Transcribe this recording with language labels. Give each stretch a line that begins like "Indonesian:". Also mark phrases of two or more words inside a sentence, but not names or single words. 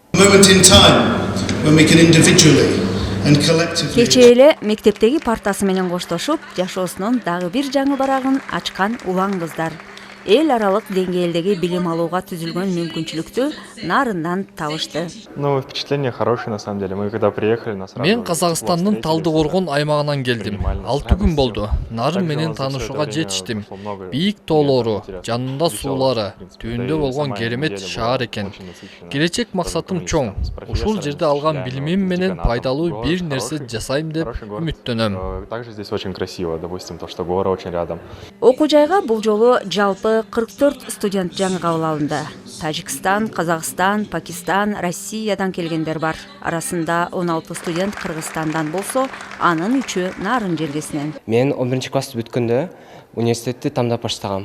Kyrgyz: Кечээ эле мектептеги партасы менен коштошуп, жашоосунун дагы бир жаңы барагын ачкан улан кыздар. эл аралык деңгээлдеги билим алууга түзүлгөн мүмкүнчүлүктү нарындан табышты.
Russian: Ну, впечатление хорошее на самом деле. Мы когда приехали, нас сразу.
Kyrgyz: Мен Казакстандын Талдыкоргон аймагынан келдим. 6 күн болду. Нарын менен таанышууга жетиштим. Бийик тоолору, жанында суулары, түбүндө болгон керемет шаар экен. Келечек максатым чоң. Ушул жерде алган билимим менен пайдалуу бир нерсе жасайм деп үмүттөнөм.
Russian: Также здесь очень красиво, допустим, то, что горы очень рядом.
Kyrgyz: Окуу жайга бул жолу жалпы 44 студент жаңы кабыл алынды. Тажикстан, Казакстан, Пакистан, Россиядан келгендер бар. Арасында 16 студент Кыргызстандан болсо, анын 3-ü Нарын жергесинен. Мен 11 класты бүткөндө университетти тандап баштагам.